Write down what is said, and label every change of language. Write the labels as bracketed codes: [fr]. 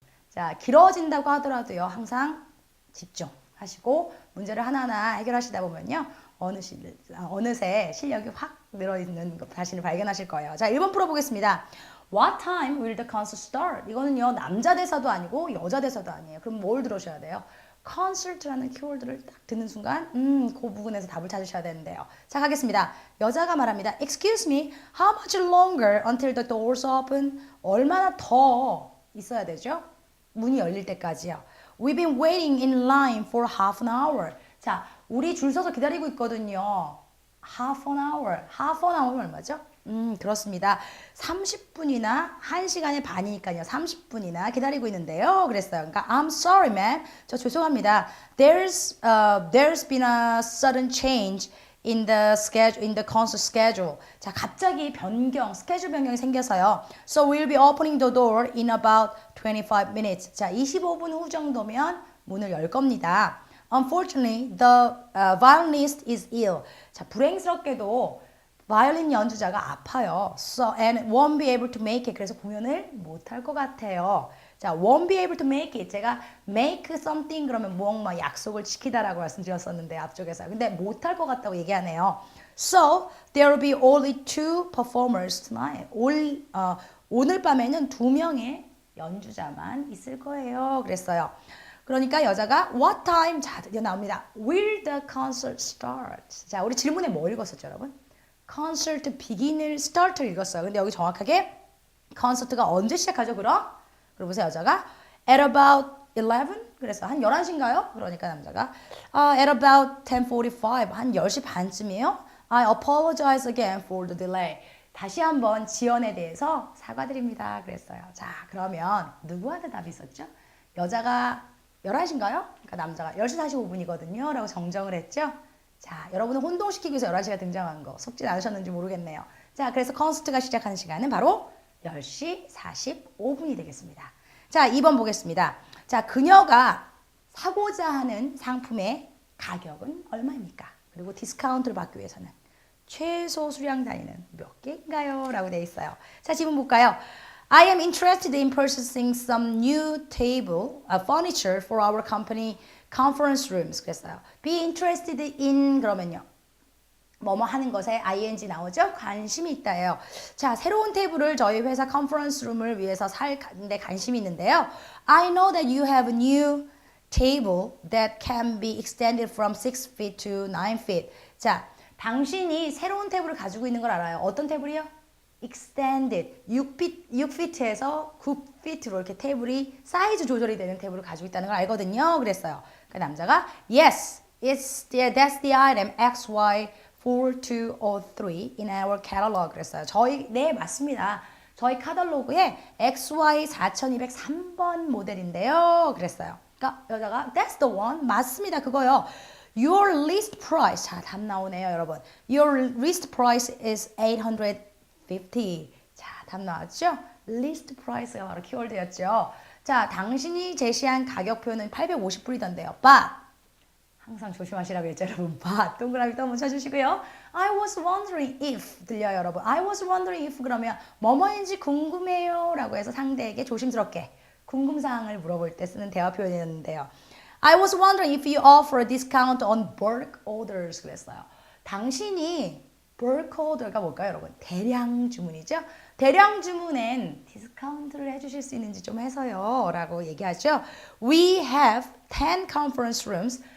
[ko] 자, 길어진다고 하더라도요, 항상 집중하시고 문제를 하나하나 해결하시다 보면요, 어느새 실력이 확 늘어있는 것 자신을 발견하실 거예요. 자, 1번 풀어보겠습니다. [en] What time will the concert start? [ko] 이거는요, 남자 대사도 아니고 여자 대사도 아니에요. 그럼 뭘 들으셔야 돼요? concert라는 키워드를 딱 듣는 순간 그 부분에서 답을 찾으셔야 되는데요. 자, 가겠습니다. 여자가 말합니다. [en] Excuse me, how much longer until the doors open? [ko] 얼마나 더 있어야 되죠? 문이 열릴 때까지요. [en] We've been waiting in line for half an hour. [ko] 자, 우리 줄 서서 기다리고 있거든요. [en] half an hour. [ko] half an hour면 얼마죠? 그렇습니다. 30분이나 1시간의 반이니까요. 30분이나 기다리고 있는데요. 그랬어요. 그러니까 [en] I'm sorry, ma'am. [ko] 저 죄송합니다. [en] There's been a sudden change in the concert schedule. [ko] 자, 갑자기 스케줄 변경이 생겨서요. [en] So we'll be opening the door in about 25 minutes. [ko] 자, 25분 후 정도면 문을 열 겁니다. [en] Unfortunately, the violinist is ill. [ko] 자, 불행스럽게도 바이올린 연주자가 아파요. [en] So and won't be able to make it. [ko] 그래서 공연을 못할 것 같아요. [en] 자, won't be able to make it. [ko] 제가 make something 그러면 무언가 약속을 지키다라고 말씀드렸었는데 앞쪽에서. 근데 못할 것 같다고 얘기하네요. [en] So there will be only 2 performers tonight. [ko] 오늘 밤에는 2명의 연주자만 있을 거예요. 그랬어요. 그러니까 여자가 [en] what time? [ko] 자, 드디어 나옵니다. [en] Will the concert start? [ko] 자, 우리 질문에 뭐 읽었었죠, 여러분? concert begin을 start를 읽었어요. 근데 여기 정확하게 콘서트가 언제 시작하죠, 그럼? 그리고 보세요, 여자가 [en] at about 11? [ko] 그래서 한 11시인가요? 그러니까 남자가 [en] at about 10:45, [ko] 한 10시 반쯤이에요. [en] I apologize again for the delay. [ko] 다시 한번 지연에 대해서 사과드립니다. 그랬어요. 자, 그러면 누구한테 답이 있었죠? 여자가 11시인가요? 그러니까 남자가 10시 45분이거든요. 라고 정정을 했죠. 자, 여러분은 혼동시키기 위해서 11시가 등장한 거 속지 않으셨는지 모르겠네요. 자, 그래서 콘서트가 시작하는 시간은 바로 10시 45분이 되겠습니다. 자, 2번 보겠습니다. 자, 그녀가 사고자 하는 상품의 가격은 얼마입니까? 그리고 디스카운트를 받기 위해서는 최소 수량 단위는 몇 개인가요? 라고 되어 있어요. 자, 지금 볼까요? [en] I am interested in purchasing some new table furniture for our company conference rooms. [ko] 그랬어요. Be interested in 그러면요. 뭐뭐 하는 것에 ing 나오죠? 관심이 있다예요. 자, 새로운 테이블을 저희 회사 컨퍼런스 룸을 위해서 살는데 관심이 있는데요. [en] I know that you have a new table that can be extended from 6 feet to 9 feet. [ko] 자, 당신이 새로운 테이블을 가지고 있는 걸 알아요. 어떤 테이블이요? extended 6피트에서 9피트로 이렇게 테이블이 사이즈 조절이 되는 테이블을 가지고 있다는 걸 알거든요. 그랬어요. 그 남자가 [en] yes, that's the item XY4203 in our catalog. [ko] 그랬어요. 네, 맞습니다. 저희 카탈로그에 XY4203번 모델인데요. 그랬어요. 그러니까 여자가 [en] that's the one. [ko] 맞습니다. 그거요. [en] Your list price. [ko] 자, 답 나오네요, 여러분. [en] Your list price is 850. [ko] 자, 답 나왔죠? list price가 바로 키워드였죠. 자, 당신이 제시한 가격 표현은 850불이던데요. but 항상 조심하시라고 했죠, 여러분. but 동그라미 또 한번 쳐주시고요. [en] I was wondering if [ko] 들려요, 여러분. [en] I was wondering if [ko] 그러면 뭐뭐인지 궁금해요 라고 해서 상대에게 조심스럽게 궁금사항을 물어볼 때 쓰는 대화 표현이었는데요. [en] I was wondering if you offer a discount on bulk orders [ko] 그랬어요. 당신이 bulk order가 뭘까요, 여러분? 대량 주문이죠. 대량 주문엔 디스카운트를 해주실 수 있는지 좀 해서요 라고 얘기하죠. [en] We have 10 conference rooms.